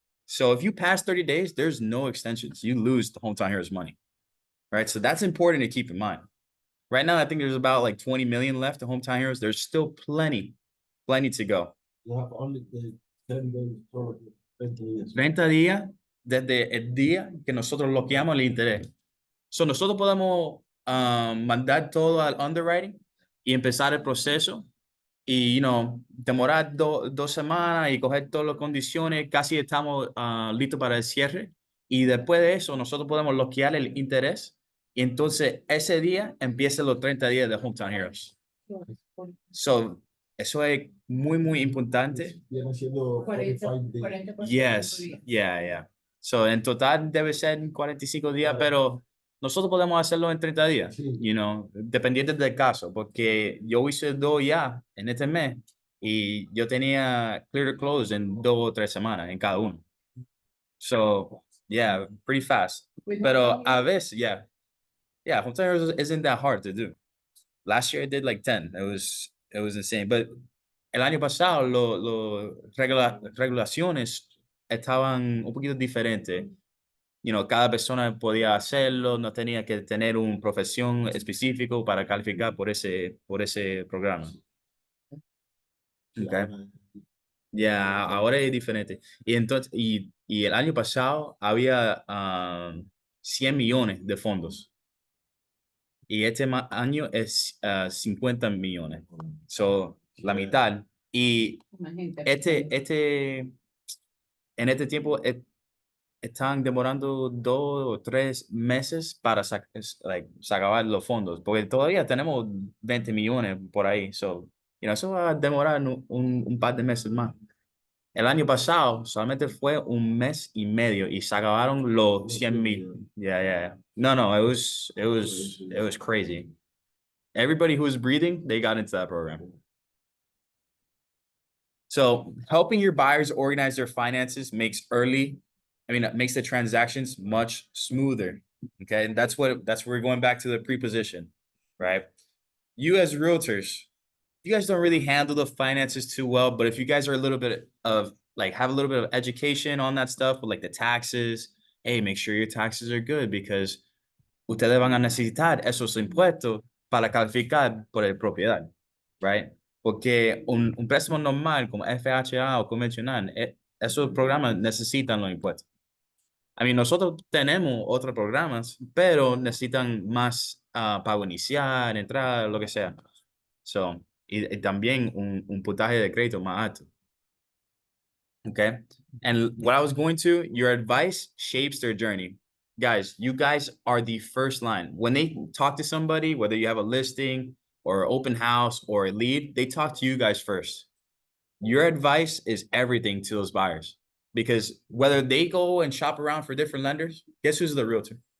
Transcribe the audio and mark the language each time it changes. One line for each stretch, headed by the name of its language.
English: So if you pass 30 days, there's no extensions. You lose the hometown heroes money, right? So that's important to keep in mind. Right now, I think there's about like 20 million left to hometown heroes. There's still plenty to go. You have only the 10 days for 20 years.
Spanish: 30 días desde el día que nosotros bloqueamos el interés. So nosotros podemos mandar todo al underwriting y empezar el proceso y, demorar 2 semanas y coger todas las condiciones, casi estamos listos para el cierre. Y después de eso, nosotros podemos bloquear el interés. Y entonces, ese día empiezan los 30 días de Hometown Heroes. So, eso es muy, muy importante. Viene siendo
English: 45 days. Yes, yeah.
Spanish: So, en total debe ser 45 días, pero nosotros podemos hacerlo en 30 días, Sí. Dependiente del caso, porque yo hice 2 ya en este mes y yo tenía clear to close en 2 o 3 semanas en cada uno.
English: So, yeah, pretty fast.
Spanish: Pero a veces,
English: yeah, hometown heroes isn't that hard to do. Last year I did like 10. It was insane.
Spanish: But el año pasado regulaciones estaban un poquito diferentes. Cada persona podía hacerlo, no tenía que tener una profesión específico para calificar por ese programa. Okay. Ya, ahora es diferente. Y entonces, y el año pasado había 100 millones de fondos. Y este año es 50 millones. So, la mitad. Y en este tiempo están demorando 2 o 3 meses para sacar los fondos, porque todavía tenemos 20 millones por ahí. So, eso va a demorar un par de meses más. El año pasado solamente fue 1 mes y medio y se acabaron los 100,000.
English: Yeah. No, it was crazy. Everybody who was breathing, they got into that program. So helping your buyers organize their finances makes the transactions much smoother. Okay. And that's where we're going back to the preposition, right? You as realtors, you guys don't really handle the finances too well, but if you guys are have a little bit of education on that stuff with the taxes, hey, make sure your taxes are good because
Spanish: ustedes van a necesitar esos impuestos para calificar por el propiedad,
English: right?
Spanish: Porque un préstamo normal como FHA o convencional, esos programas necesitan los impuestos. Nosotros tenemos otros programas, pero necesitan más pago inicial, entrar, lo que sea. So, y también un puntaje de crédito más alto.
English: Okay. And what I was going to, your advice shapes their journey. Guys, you guys are the first line. When they talk to somebody, whether you have a listing or open house or a lead, they talk to you guys first. Your advice is everything to those buyers because whether they go and shop around for different lenders, guess who's the realtor?